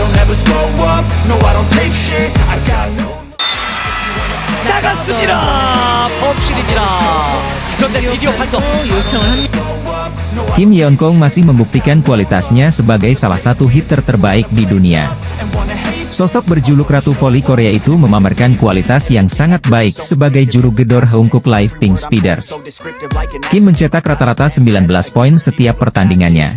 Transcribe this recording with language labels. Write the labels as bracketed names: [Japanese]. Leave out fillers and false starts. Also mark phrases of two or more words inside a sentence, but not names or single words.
[English] never slow up, no I don't take shit, I got no. [Korean] 나갔습니다. 범실입니다. 그런데 비디오 판독 요청을 합니다. [Indonesian] Kim Yeon Kong masih membuktikan kualitasnya sebagai salah satu hitter terbaik di dunia. Sosok berjuluk Ratu Voli Korea itu memamerkan kualitas yang sangat baik sebagai juru gedor Hanguk Live Pink Speeders. Kim mencetak rata-rata 19 poin setiap pertandingannya.